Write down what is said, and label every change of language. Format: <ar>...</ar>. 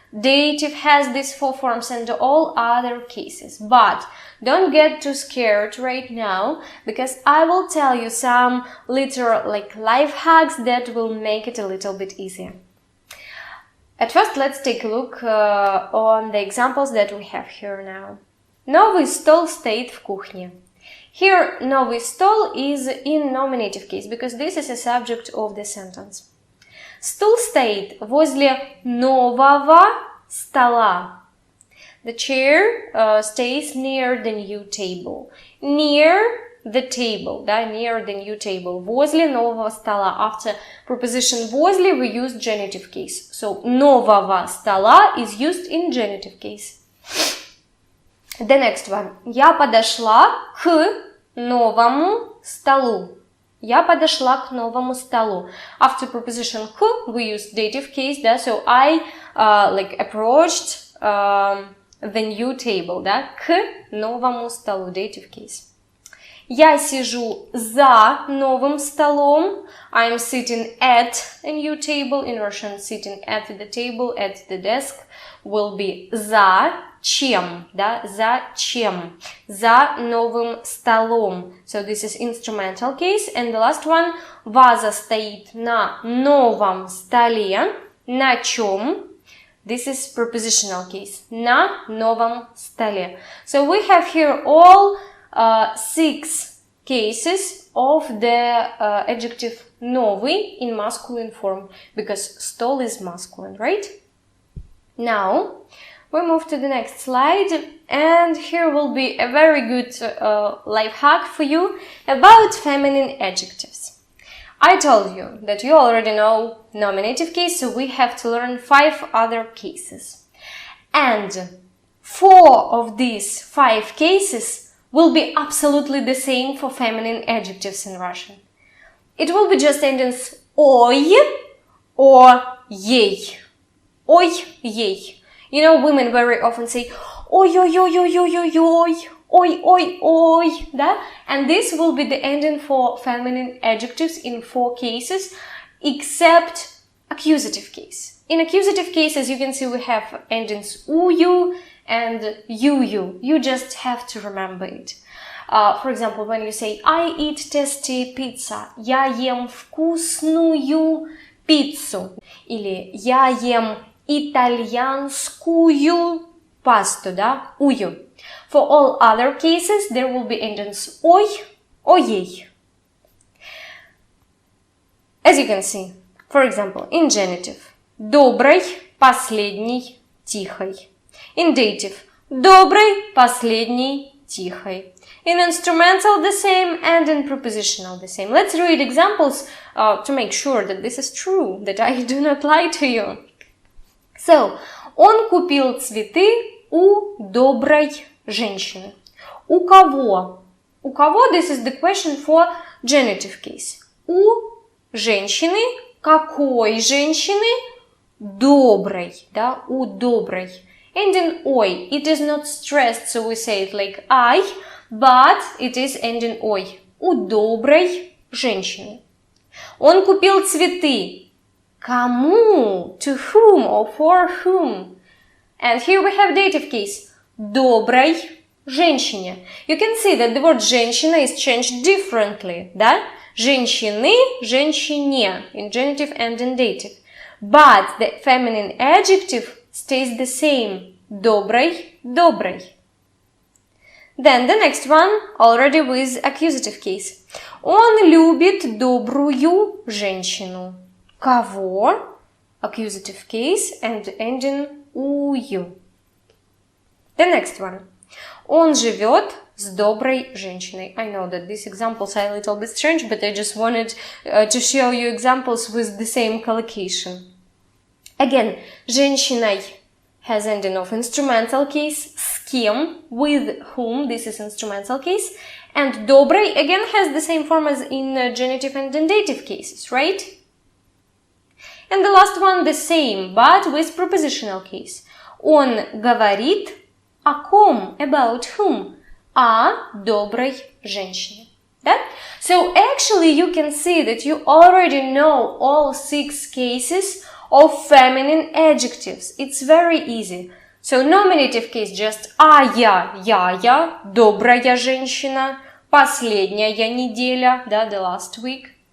<en>Dative has these 4 forms and all other cases. But don't get too scared right now, because I will tell you some little life hacks that will make it a little bit easier. At first, let's take a look on the examples that we have here now.</en> <ru>Новый стол стоит в кухне.</ru> <en>Here,</en> <ru>новый стол</ru> <en>is in nominative case, because this is a subject of the sentence.</en> <ru>Стул стоит возле нового стола.</ru> <en>The chair stays near the new table. Near the table, да, near the new table.</en> <ru>Возле нового стола.</ru> <en>After preposition возле, we use genitive case. So,</en> <ru>нового стола</ru> <en>is used in genitive case. The next one.</en> <ru>Я подошла к новому столу. Я подошла к новому столу.</ru> <en>After preposition к, we use dative case, да, so I approached the new table, да,</en> <ru>к новому столу,</ru> <en>dative case.</en> <ru>Я сижу за новым столом.</ru> <en>I'm sitting at a new table. In Russian, sitting at the table, at the desk will be</en> <ru>за чем, да, за чем, за новым столом.</ru> <en>So this is instrumental case. And the last one,</en> <ru>ваза стоит на новом столе. На чем?</ru> <en>This is prepositional case.</en> <ru>На новом столе.</ru> <en>So we have here all 6 cases of the adjective новый in masculine form, because stол is masculine, right? Now, we move to the next slide, and here will be a very good life hack for you about feminine adjectives. I told you that you already know nominative case, so we have to learn 5 other cases. And 4 of these 5 cases will be absolutely the same for feminine adjectives in Russian. It will be just endings ой or ей.</en> <ru>Ой, ей.</ru> <en>You know, women very often say ой, ой, ой, ой, ой, ой, ой. Oi, oi, oi, да? And this will be the ending for feminine adjectives in 4 cases, except accusative case. In accusative cases, you can see we have endings ую and ю. You just have to remember it. For example, when you say I eat tasty pizza,</en> <ru>я ем вкусную пиццу. Или я ем итальянскую пасту, да? Ую.</ru> <en>For all other cases, there will be endings ой, оей. As you can see, for example, in genitive,</en> <ru>добрый, последний, тихой.</ru> <en>In dative,</en> <ru>добрый, последний, тихой.</ru> <en>In instrumental, the same, and in prepositional, the same. Let's read examples to make sure that this is true, that I do not lie to you.</en> <ru>So, он купил цветы у доброй женщины. У кого? У кого?</ru> <en>This is the question for genitive case.</en> <ru>У женщины. Какой женщины? Доброй. Да? У доброй.</ru> <en>Ending</en> <ru>ой.</ru> <en>It is not stressed, so we say it like I, but it is ending ой.</en> <ru>У доброй женщины. Он купил цветы. Кому?</ru> <en>To whom or for whom? And here we have dative case.</en> <ru>Доброй женщине.</ru> <en>You can see that the word женщина is changed differently, да?</en> <ru>Женщины, женщине,</ru> <en>in genitive and in dative. But the feminine adjective stays the same.</en> <ru>Доброй, доброй.</ru> <en>Then the next one, already with accusative case.</en> <ru>Он любит добрую женщину. Кого?</ru> <en>Accusative case and ending ую. The next one.</en> <ru>Он живет с доброй женщиной.</ru> <en>I know that these examples are a little bit strange, but I just wanted to show you examples with the same collocation. Again, женщиной has ending of instrumental case,</en> <ru>с кем,</ru> <en>with whom, this is instrumental case, and доброй again has the same form as in genitive and in dative cases, right? And the last one the same, but with prepositional case.</en> <ru>Он говорит о ком,</ru> <en>about whom?</en> <ru>О доброй женщине. Да?</ru> <en>So actually you can see that you already know all 6 cases of feminine adjectives. It's very easy. So nominative case just</en> <ru>я, добрая женщина, последняя неделя, да,</ru> <en>the last week.</en>